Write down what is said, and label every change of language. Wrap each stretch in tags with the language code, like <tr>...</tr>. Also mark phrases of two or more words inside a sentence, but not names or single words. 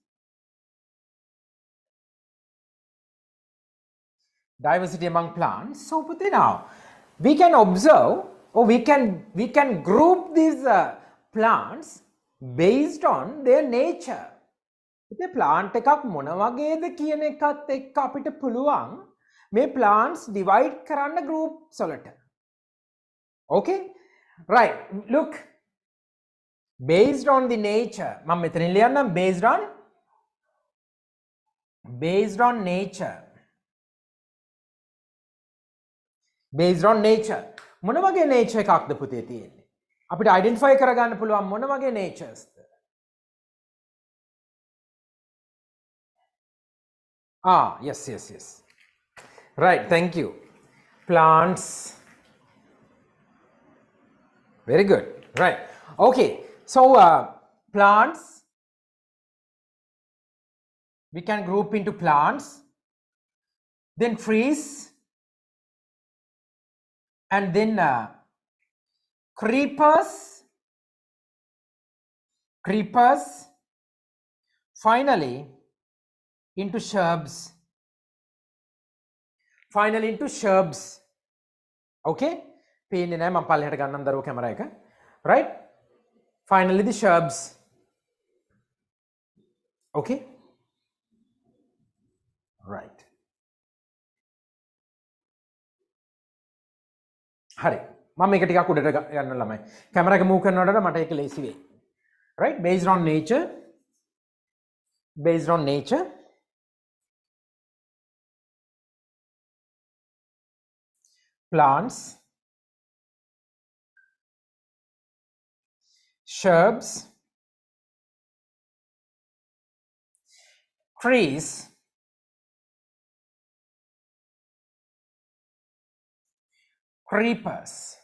<en>Diversity among plants. So Puti, now we can observe or we can group these plants based on their nature.</en> <si>Puti plant එකක් මොන වගේද කියන එකත් එක්ක අපිට පුළුවන් මේ</si> <en>plants divide</en> <si>කරන්න groups වලට.</si> <en>Okay? Right. Look. Based on the nature.</en> <si>මම මෙතනින් ලියන්නම්</si> <en>based on nature. Based on nature.</en> <si>මොන වගේ nature එකක්ද පුතේ තියෙන්නේ? අපිට identify කරගන්න පුළුවන් මොන වගේ naturesද?</si> <en>Yes. Right, thank you. Plants. Very good. Right. Okay. So plants, we can group into plants, then trees, and then creepers, finally into shrubs. Okay?</en> <si>පේන්නේ නැහැ මම පල්ලෙහාට ගන්නම් දරුවෝ කැමරා එක.</si> <en>Right? Finally the shrubs. Okay? Right.</en> <si>හරි. මම මේක ටිකක් උඩට ගන්න ළමයි. කැමරා එක move කරනකොට මට ඒක ලේසි වෙයි.</si> <en>Right? Based on nature. Plants, shrubs, trees, creepers.</en>